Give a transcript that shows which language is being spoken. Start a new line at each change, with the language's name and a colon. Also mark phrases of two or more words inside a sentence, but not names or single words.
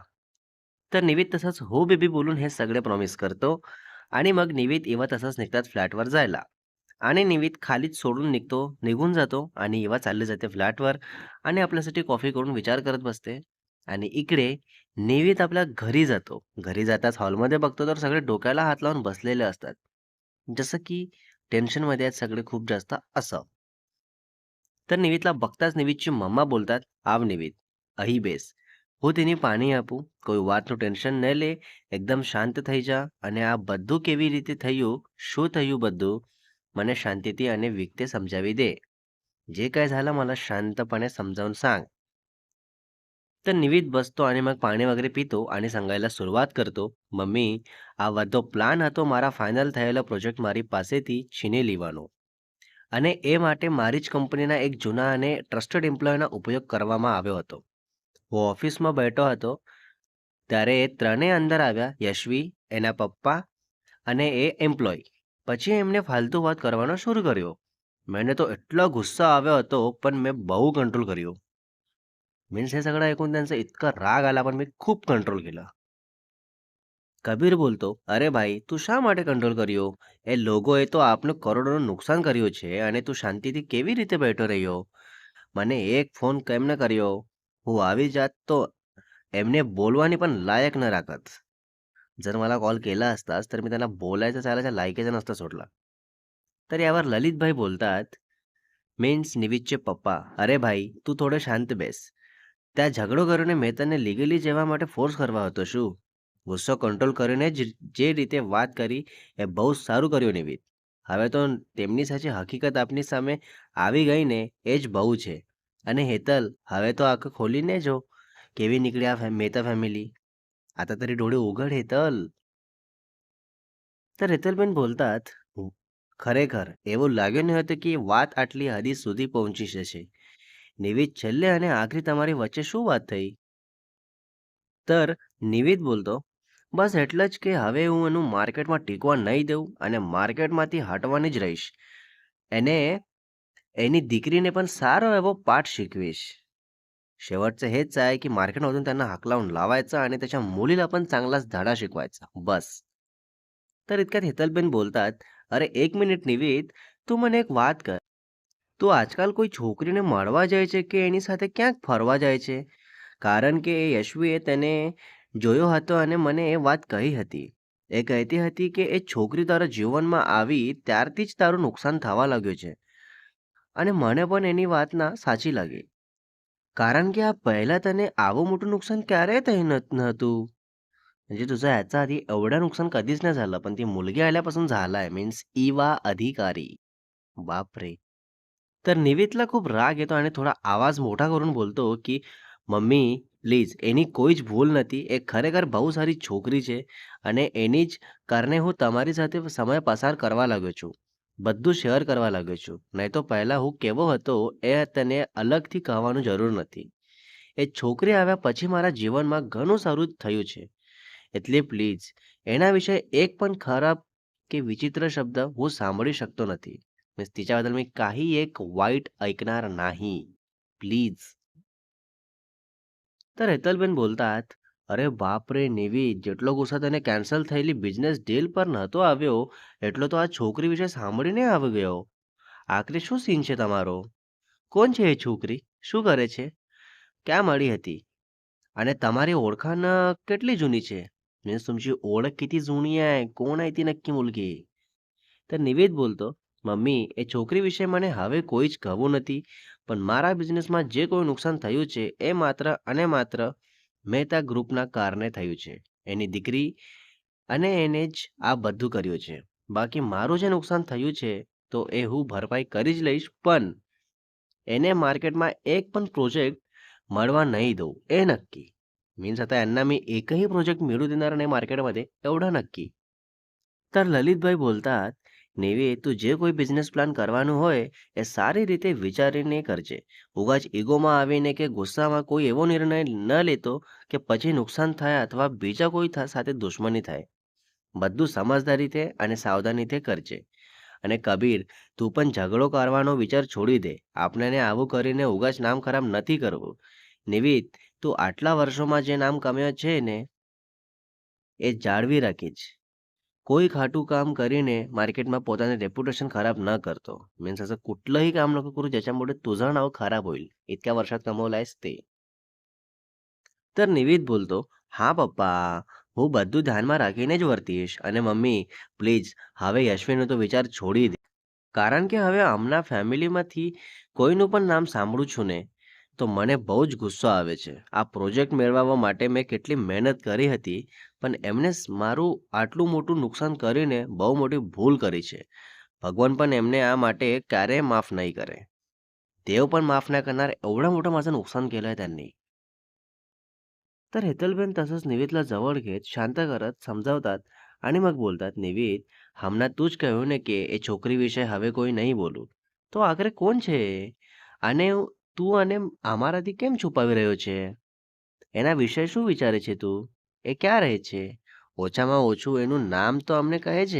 Marathi: तर निवेद तसंच "हो बेबी" बोलून हे सगळे प्रॉमिस करतो आणि मग निवेद इवा तसंच निघतात फ्लॅटवर जायला आणि निवेद खालीच सोडून निघून जातो आणि इवा चालली जाते फ्लॅटवर आणि आपल्यासाठी कॉफी करून विचार करत बसते आणि इकडे निवेद आपल्या घरी जातो. घरी जाताच हॉलमध्ये बघतो तर सगळे डोक्याला हात लावून बसलेले असतात. जसं की टेन्शनमध्ये आहेत सगळे खूप जास्त असं. तर निवेदला बघताच निवेदची मम्मा बोलतात, "आव निवेद,
Gujarati: અહીં બેસ. હું તેની પાણી આપું? કોઈ વાતનું ટેન્શન ન લે, એકદમ શાંત થઈ જા અને આ બધું કેવી રીતે થયું, શું થયું બધું, મને શાંતિથી અને વિગતે સમજાવી દે.
Marathi: जे काय झालं मला शांतपणे समजावून सांग."
Gujarati: तर નિવિદ બસતો અને મग પાણી વગેરે પીતો અને સંગાયला સુरुવાત કરતો, "મમ્મી, આ બધો પ્લાન હતો મારા ફાઇનલ થયેલો પ્રોજેક્ટ મારી પાસેથી છીની લેવાનો. અને એ માટે મારી જ કંપનીના એક જૂના અને ટ્રસ્ટેડ એમ્પ્લોયનો ઉપયોગ કરવામાં આવ્યો હતો. હું ઓફિસમાં બેઠો હતો, ત્યારે એ ત્રણેય અંદર આવ્યા, યશવી, એના પપ્પા અને એ એમ્પ્લોય. પછી એમને ફાલતુ વાત કરવાનો શરૂ કર્યો. મને તો એટલો ગુસ્સો આવ્યો હતો, पण મેં બહુ कंट्रोल કર્યો.
Marathi: मीन्स हे सगळं ऐकून त्यांचा इतका राग आला, पण मी खूप कंट्रोल केलं.
Gujarati: કબીર બોલતો, "અરે ભાઈ, તું શા માટે કંટ્રોલ કર્યો? એ લોકોએ તો આપનું કરોડોનું નુકસાન કર્યું છે અને તું શાંતિથી કેવી રીતે બેઠો રહ્યો? મને એક ફોન કેમ ન કર્યો? હું આવી જાત તો એમને બોલવાની પણ લાયક ન રાખત.
Marathi: जर मला कॉल केला असतास, तर मी त्यांना बोलायचा चालायचा लायकीचा नसता सोडला." तर यावर ललितभाई बोलतात, मीन्स निवितचे पप्पा,
Gujarati: "અરે ભાઈ, તું થોડો શાંત બેસ. ત્યાં ઝઘડો કરીને મેં તને લીગલી જવા માટે ફોર્સ કરવા હતો શું? ગુસ્સો કંટ્રોલ કરીને જે રીતે વાત કરી એ બહુ સારું કર્યું નિવિત. હવે તો તેમની સાચી હકીકત આપની સામે આવી ગઈ ને એ જ બહુ છે. અને હેતલ, હવે તો આંખો ખોલીને જો કેવી નીકળી આ મહેતા ફેમિલી.
Marathi: आता तरी डोळे उघड हेतल. तर
Gujarati: હેતલબેન બોલतात, "હું ખરેખર એવું લાગ્યું નહોતું કે વાત આટલી હદી સુધી પહોંચી જશે. નિવિત, છેલ્લે અને આખરી તમારી વચ્ચે શું વાત થઈ?" तर નિવિત બોલતો, "બસ એટલે જ કે હવે હું એનું માર્કેટમાં ટીકવા નહીં દઉં અને માર્કેટમાંથી હટવાની જ રહીશ. એને એની દીકરીને पण સારો એવો પાઠ शिकवीश.
Marathi: शेवटचं हेच आहे की मार्केटमधून त्यांना हाकलावून लावायचं आणि त्याच्या मुलीला पण चांगलाच धडा शिकवायचा. बस." तर इतक्यात हेतलबेन बोलतात,
Gujarati: "અરે એક મિનિટ નિવિત, તું મને એક વાત કર. તું આજકાલ કોઈ છોકરીને મળવા જાય છે કે એની સાથે ક્યાંક ફરવા જાય છે? કારણ કે એ યશવીએ તેને જોયો હતો અને મને એ વાત કહી હતી. એ કહેતી હતી કે એ છોકરી તારા જીવનમાં આવી ત્યારથી જ તારું નુકસાન થવા લાગ્યું છે અને મને પણ એની વાત ના સાચી લાગી.
Marathi: कारण की पहिला त्याने आવું मोठं नुकसान क्यारेय नव्हतं. म्हणजे तुझं ह्याच्या आधी एवढं नुकसान कधीच नाही झालं, पण ती मुलगी आल्यापासून झालाय. मीन्स इवा अधिकारी. बापरे! तर निवेदला खूप राग येतो आणि थोडा आवाज मोठा करून बोलतो, की
Gujarati: "મમ્મી પ્લીઝ, એની કોઈ જ ભૂલ નથી. એ ખરેખર બહુ સારી છોકરી છે અને એની જ કારણે હું તમારી સાથે સમય પસાર કરવા લાગ્યો છું. બધું શેર કરવા લાગ્યો છું. નહીં તો પહેલા હું કેવો હતો એ તને અલગથી કહેવાની જરૂર નથી. એ છોકરી આવ્યા પછી મારા જીવનમાં ઘણું સારું થયું છે. એટલે પ્લીઝ એના વિશે એક પણ ખરાબ કે વિચિત્ર શબ્દ હું સાંભળી શકતો નથી.
Marathi: मीन्स तिच्याबद्दल मी काही एक वाईट ऐकणार नाही. प्लीज." तर હેતલબેન બોલतात,
Gujarati: "અરે બાપ રે નેવી! જેટલો ગુસ્સો તને કેન્સલ થયેલી બિઝનેસ ડીલ પર નહોતો આવ્યો, એટલો તો આ છોકરી વિશે સાંભળીને આવી ગયો. આખરે શું સીન છે તમારો? કોણ છે એ છોકરી? શું કરે છે? ક્યાં મળી હતી? અને તમારી ઓળખાણ કેટલી જૂની છે?
Marathi: मीन्स तुमची ओळख किती जुनी आहे? कोण आहे ती नक्की मुलगी?"
Gujarati: तर નિવેદ બોલતો, "મમ્મી, એ છોકરી વિશે મને હવે કોઈ જ કહેવું નથી. પણ મારા બિઝનેસમાં જે કોઈ નુકસાન થયું છે, એ માત્ર અને માત્ર મહેતા ગ્રુપના કારણે થયું છે. એની દીકરી અને એને જ આ બધું કર્યું છે. બાકી મારું જે નુકસાન થયું છે, તો એ હું ભરપાઈ કરી જ લઈશ. પણ એને માર્કેટમાં એક પણ પ્રોજેક્ટ મળવા
Marathi: नाही देऊ,
Gujarati: એ नक्की."
Marathi: मीन्स आता यांना मी एकही प्रोजेक्ट मिळू देणार नाही मार्केटमध्ये, एवढं नक्की.
Gujarati: तर લલિતભાઈ બોલतात, "નેવી, તું જે કોઈ બિઝનેસ પ્લાન કરવાનું હોય એ સારી રીતે વિચારીને કરજે. ઉગાચ ઈગોમાં આવીને કે ગુસ્સામાં કોઈ એવો નિર્ણય ન લેતો કે પછી નુકસાન થાય અથવા બીજા કોઈ સાથે દુશ્મની થાય. બધું સમજદારીથી અને સાવધાનીથી કરજે. અને કબીર, તું પણ ઝઘડો કરવાનો વિચાર છોડી દે. આપણને આવું કરીને ઉગાચ નામ ખરાબ નથી કરવું. નિવિત, તું આટલા વર્ષોમાં જે નામ કમાયો છે ને એ જાળવી રાખીશ. કોઈ खाटू काम કરીને मार्केटમાં પોતાનું रेप्युटेशन ખરાબ ન કરતો.
Marathi: मीन्स असं कुठलंही काम नको करू ज्याच्यामुळे तुझं नाव खराब होईल. इतक्या वर्षात कमवलं आहेस ते.
Gujarati: तर નિવેદ બોલતો, "હા પપ્પા, હું બધું ધ્યાનમાં રાખીને જ વર્તીશ અને મમ્મી પ્લીઝ હવે યશ્વીનો તો વિચાર છોડી દે. કારણ કે હવે હમણાં ફેમિલીમાંથી કોઈનું પણ નામ સાંભળું છું ને, તો મને બહુ જ ગુસ્સો આવે છે. આ પ્રોજેક્ટ મેળવવા માટે મેં કેટલી મહેનત કરી હતી, પણ એમને મારું આટલું મોટું નુકસાન કરીને બહુ મોટી ભૂલ કરી છે. ભગવાન પણ એમને આ માટે ક્યારેય માફ નહીં કરે.
Marathi: देव पण माफ नाही करणार एवढं मोठं माझं नुकसान केलंय त्यांनी." तर हेतलबेन तसंच निवेदला जवळ घेत, शांत करत समजावतात आणि मग बोलतात,
Gujarati: "નિવેદ, હમણાં તું જ કહ્યું ને કે એ છોકરી વિશે હવે કોઈ નહીં બોલું. તો આખરે કોણ છે એ? અને તું અને અમારાથી કેમ છુપાવી રહ્યો છે? એના વિશે શું વિચારે છે તું? એ ક્યાં રહે છે? ઓછામાં ઓછું એનું નામ તો અમને કહે છે."